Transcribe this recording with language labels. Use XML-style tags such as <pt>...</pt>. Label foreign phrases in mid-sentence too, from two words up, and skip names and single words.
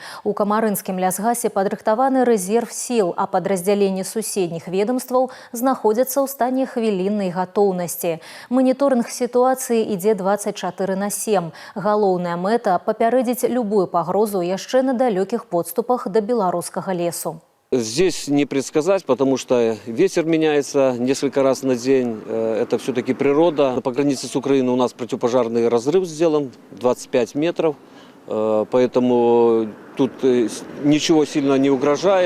<be>У камарынскім лясгасе падрыхтаваны рэзерв сіл, а падраздзяленні суседніх ведомстваў знаходзяцца ў стане хвіліннай гатоўнасці. Маніторынг сітуацыі ідзе 24/7. Галоўная мэта – папярэдзіць любую пагрозу яшчэ на далёкіх подступах да беларускага лесу.</be> <ru>Здесь не предсказать, потому что ветер меняется несколько раз на день. Это все-таки природа. По границе с Украиной у нас противопожарный разрыв сделан, 25 метров. Поэтому тут ничего сильно не угрожает.</ru>